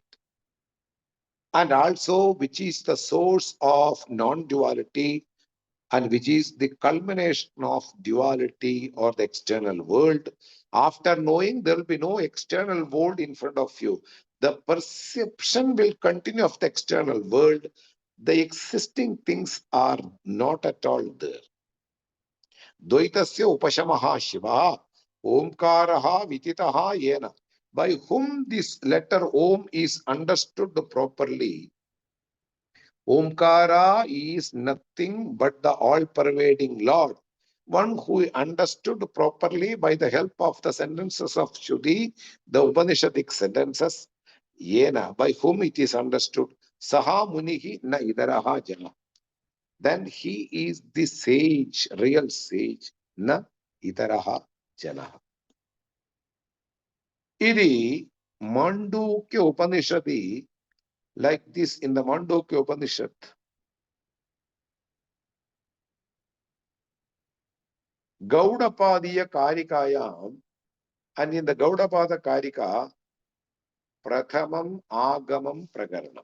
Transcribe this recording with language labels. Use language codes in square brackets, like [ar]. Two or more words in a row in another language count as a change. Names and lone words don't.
[en] And also which is the source of non-duality and which is the culmination of duality or the external world. After knowing, there will be no external world in front of you. The perception will continue of the external world. The existing things are not at all there. [sa] द्वैतस्य उपशमः शिवः ओंकारः विदितः येन. [en] By whom this letter Om is understood properly, Omkara is nothing but the all-pervading Lord. One who understood properly by the help of the sentences of Shuddhi, the Upanishadic sentences, Yena, by whom it is understood, [sa] सः मुनिः न इतरः जनः. [en] Then he is the sage, real sage, [sa] न इतरः जनः. इति माण्डूक्य उपनिषदि, [en] like this in the Māṇḍūkya Upanishad, Gaudapadiya kārikāyam, and in the Gaudapada kārikā, Prathamam Agamam Prakaranam.